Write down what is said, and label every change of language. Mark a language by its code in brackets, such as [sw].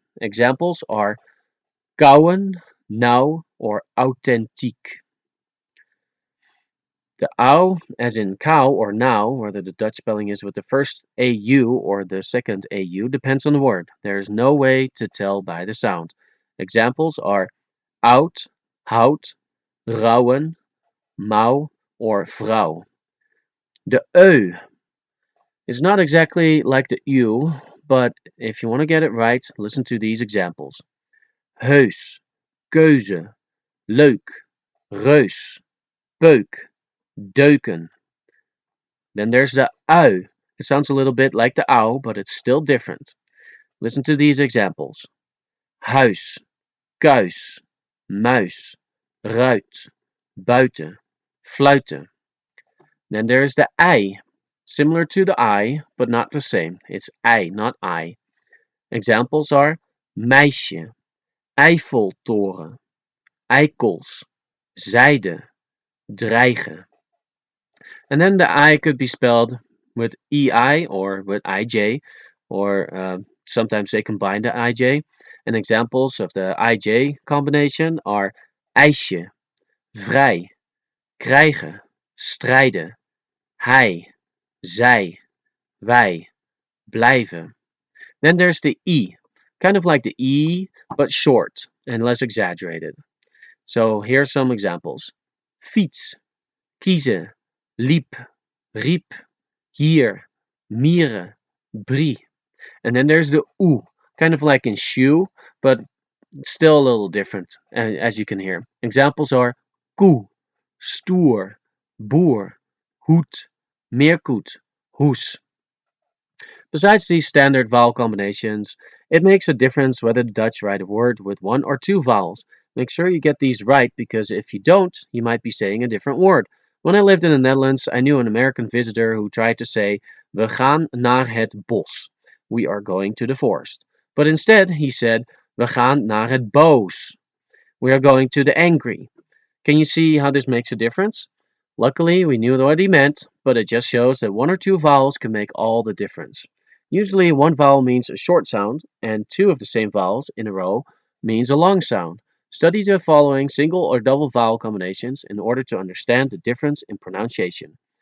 [en] Examples are [nl] kouwen, nauw, or authentiek. [en] The ow, as in cow or now, whether the Dutch spelling is with the first AU or the second AU, depends on the word. There is no way to tell by the sound. Examples are [nl] oud, hout, rouwen, mouw, or vrouw. [en] The eu is not exactly like the u, but if you want to get it right, listen to these examples. [nl] Heus, keuze, leuk, reus, peuk, deuken. [en] Then there's the ui. It sounds a little bit like the ow, but it's still different. Listen to these examples. [nl] Huis, kuis, muis, ruit, buiten, fluiten. [en] Then there's the ei. Similar to the I, but not the same. It's ei, not I. Examples are [nl] meisje, Eiffeltoren, eikels, zijde, dreigen. [en] And then the I could be spelled with EI or with IJ, or sometimes they combine the IJ. And examples of the IJ combination are [nl] ijsje, vrij, krijgen, strijden, hij, zij, wij, blijven. [en] Then there's the E, kind of like the E, but short and less exaggerated. So here's some examples. [nl] Fiets, kiezen, liep, riep, hier, mieren, brie. [en] And then there's the oe, kind of like in shoe, but still a little different, as you can hear. Examples are [nl] koe, stoer, boer, hoed, meerkoet, hoes. [en] Besides these standard vowel combinations, it makes a difference whether the Dutch write a word with one or two vowels. Make sure you get these right, because if you don't, you might be saying a different word. When I lived in the Netherlands, I knew an American visitor who tried to say, [nl] We gaan naar het bos. [en] We are going to the forest. But instead, he said, [nl] We gaan naar het boos. [en] We are going to the angry. Can you see how this makes a difference? Luckily, we knew what he meant, but it just shows that one or two vowels can make all the difference. Usually, one vowel means a short sound, and two of the same vowels in a row means a long sound. Study the following single or double vowel combinations in order to understand the difference in pronunciation.